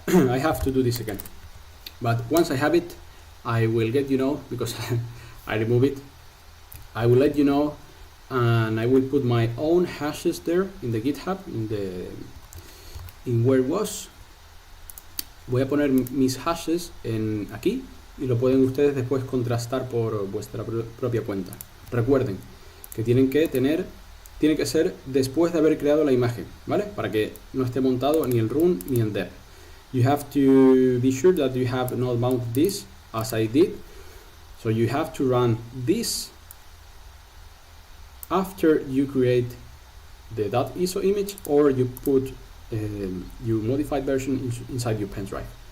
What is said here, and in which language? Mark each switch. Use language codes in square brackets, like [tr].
[en] I have to do this again, but once I have it, I will let you know, because I remove it. I will let you know, and I will put my own hashes there in the GitHub, in where it was. [es] Voy a poner mis hashes aquí, y lo pueden ustedes después contrastar por vuestra propia cuenta. Recuerden que tiene que ser después de haber creado la imagen, ¿vale? Para que no esté montado ni el run ni el dev. [en] You have to be sure that you have not mounted this as I did. So you have to run this after you create the .iso image, or you put your modified version inside your pen drive.